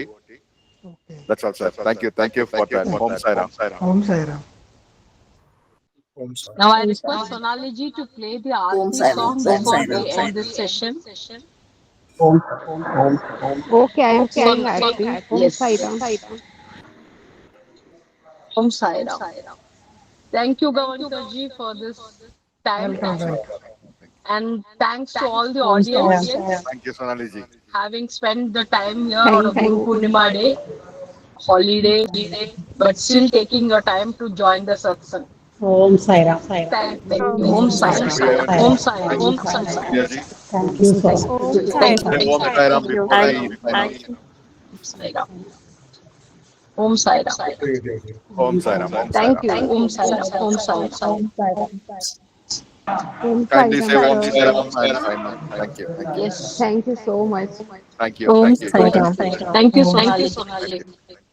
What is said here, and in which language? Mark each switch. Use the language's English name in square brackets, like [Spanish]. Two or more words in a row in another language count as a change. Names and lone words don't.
[English] Okay. That's all, sir. Thank you for that. Om Sai Ram. Om Sai Ram. Om Sai Now I Ram. request Sonali ji to play the Om Aarti Sai Ram. song Om before Sai we Ram. end this session. Okay, I am playing Son, Aarti. Om Sai yes. Ram. Om Sai Ram. Thank you, Gavankar ji, for this time. Welcome. And thanks to all the Om Sai Ram. audience Thank you, Sonali ji. having spent the time here on a Thank Guru you. Purnima day, holiday, but still taking your time to join the satsang. Om Sai Ram. Thank you. Om Om Sai Sai Thank Ram. you, Ram. Gavanji. Om Sai Ram. Thank you, Om Sai Ram. Priya ji. Thank you so much. Om Sai Thank Ram. you. Om Sai Ram before Thank we you. sign off. Om Sai Ram. Om Sai Ram. Om Sai Ram. Thank you. Om Sai Ram. Om Sai Ram. Om Sai Ram. Om Sai Kindly say Ram, Om Sai sir. Ram and sign off. Thank you. Yes. Thank you so much. Thank you. Om Thank you. Sai Ram. Thank you, Sonali.